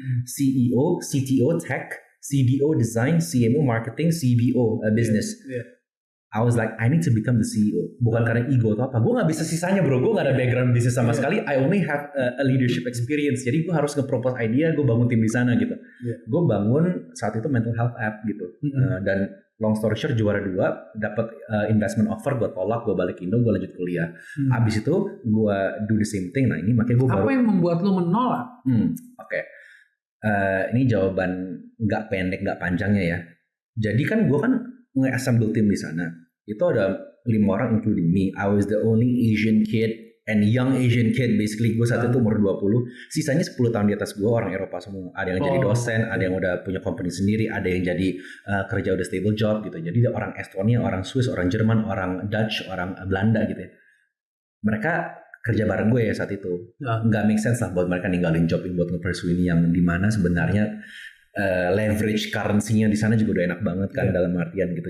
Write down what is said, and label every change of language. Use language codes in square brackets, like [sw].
[en] CEO, CTO tech, CDO design, CMO marketing, CBO business. I was like, I need to become the CEO. [id] Bukan karena ego atau apa. Gue gak bisa sisanya bro. Gue gak ada background bisnis sama sekali. [en] I only have a leadership experience. [id] Jadi gue harus nge-propose idea. Gue bangun tim di sana gitu. Gue bangun saat itu [en] mental health app [id] gitu. Dan [en] long story short [id] juara 2. Dapat investment offer. Gue tolak. Gue balik Indo. Gue lanjut kuliah. Abis itu gue [en] do the same thing. [id] Nah ini makanya gue baru. Apa yang membuat lo menolak? Oke. Ini jawaban gak pendek gak panjangnya ya. Jadi kan gue kan nge-assemble tim di sana. Itu ada 5 orang [en] including me. I was the only Asian kid and young Asian kid. [id] Basically gue saat itu umur 20. Sisanya 10 tahun di atas gue orang Eropa semua. Ada yang jadi dosen, ada yang udah punya company sendiri, ada yang jadi kerja udah stable job gitu. Jadi orang Estonia, orang Swiss, orang Jerman, orang Dutch, orang Belanda gitu ya. Mereka kerja bareng gue ya saat itu. Nggak make sense lah buat mereka ninggalin job buat nge-pursue ini yang dimana sebenarnya leverage currency-nya di sana juga udah enak banget kan dalam artian gitu.